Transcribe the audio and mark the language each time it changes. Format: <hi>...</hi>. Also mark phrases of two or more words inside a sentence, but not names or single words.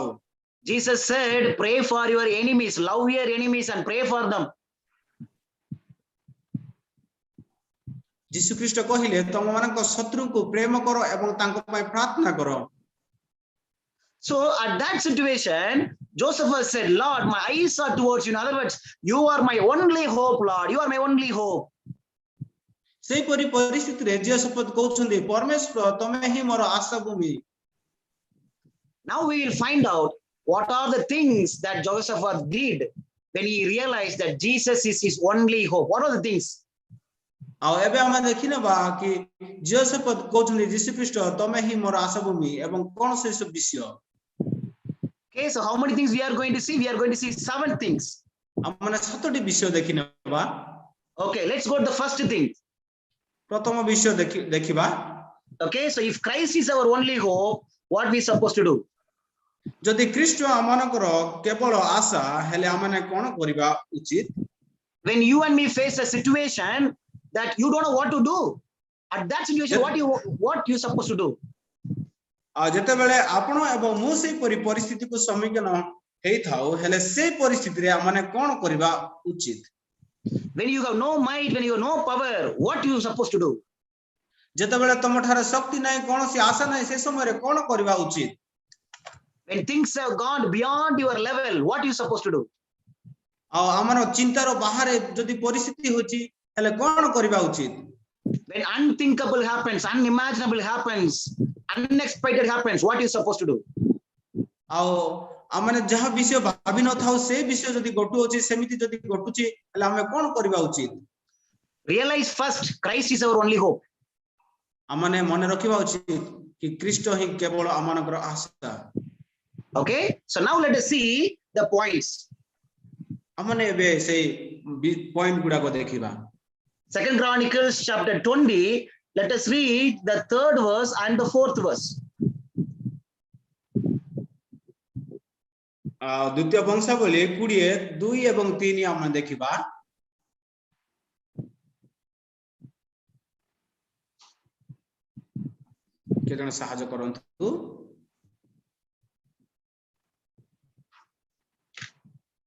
<en>Jesus said, pray for your enemies, love your enemies and pray for them.</en> <or>ଯୀଶୁ ଖ୍ରୀଷ୍ଟ କହିଲେ ତମମାନଙ୍କ ଶତ୍ରୁଙ୍କୁ ପ୍ରେମ କର ଏବଂ ତାଙ୍କ ପାଇଁ ପ୍ରାର୍ଥନା କର।</or> <en>So at that situation, Joseph said, Lord, my eyes are towards you. In other words, you are my only hope, Lord. You are my only hope.</en> <or>ସେହିପରି ପରିସ୍ଥିତିରେ ଜିହୋଶାଫାତ କହୁଛନ୍ତି ପରମେଶ୍ୱର ତମେ ହିଁ ମୋର ଆଶା ଭୂମି।</or> <en>Now we will find out what are the things that Jehoshaphat did when he realized that Jesus is his only hope. What are the things?</en> <or>ଆଉ ଏବେ ଆମେ ଦେଖିନେବା କି ଜିହୋଶାଫାତ କହୁଛନ୍ତି ଯୀଶୁ ଖ୍ରୀଷ୍ଟ ତମେ ହିଁ ମୋର ଆଶା ଭୂମି ଏବଂ କଣ ସେ ସବୁ ବିଷୟ?</or> <en>Okay, so how many things we are going to see? We are going to see 7 things.</en> <or>ଆମେ 7ଟି ବିଷୟ ଦେଖିନେବା।</or> <en>Okay, let's go to the first thing.</en> <or>ପ୍ରଥମ ବିଷୟ ଦେଖିବା।</or> <en>Okay, so if Christ is our only hope, what we supposed to do?</en> <or>ଯଦି ଖ୍ରୀଷ୍ଟ ଆମମାନଙ୍କର କେବଳ ଆଶା ହେଲେ ଆମେ କଣ କରିବା ଉଚିତ?</or> <en>When you and me face a situation that you don't know what to do, at that situation, what you supposed to do?</en> <or>ଯେତେବେଳେ ଆପଣ ଏବଂ ମୁଁ ସେହିପରି ପରିସ୍ଥିତିକୁ ସମ୍ମୁଖୀନ ହେଇଥାଉ ହେଲେ ସେ ପରିସ୍ଥିତିରେ ଆମେ କଣ କରିବା ଉଚିତ?</or> <en>When you have no might, when you have no power, what you supposed to do?</en> <or>ଯେତେବେଳେ ତମ ଠାରେ ଶକ୍ତି ନାହିଁ କୌଣସି ଆଶା ନାହିଁ ସେ ସମୟରେ କଣ କରିବା ଉଚିତ?</or> <en>When things have gone beyond your level, what you supposed to do?</en> <or>ଆଉ ଆମର ଚିନ୍ତାର ବାହାରେ ଯଦି ପରିସ୍ଥିତି ହେଉଛି ହେଲେ କଣ କରିବା ଉଚିତ?</or> <en>When unthinkable happens, unimaginable happens, unexpected happens, what you supposed to do?</en> <or>ଆଉ ଆମେ ଯାହା ବିଷୟ ଭାବି ନଥାଉ ସେ ବିଷୟ ଯଦି ଘଟୁଅଛି ସେମିତି ଯଦି ଘଟୁଛି ହେଲେ ଆମେ କଣ କରିବା ଉଚିତ?</or> <en>Realize first, Christ is our only hope.</en> <or>ଆମେ ମନେ ରଖିବା ଉଚିତ କି ଖ୍ରୀଷ୍ଟ ହିଁ କେବଳ ଆମମାନଙ୍କର ଆଶା।</or> <en>Okay, so now let us see the points.</en> <or>ଆମେ ଏବେ ସେଇ ପଏଣ୍ଟ ଗୁଡାକ ଦେଖିବା।</or> <en>2 Chronicles chapter 20, let us read the 3rd verse and the 4th verse.</en> <or>ଦ୍ୱିତୀୟ ବଂଶାବଳୀ 20:2 ଏବଂ 3 ଆମେ ଦେଖିବା। କିଏ ଜଣେ ସାହାଯ୍ୟ କରନ୍ତୁ।</or>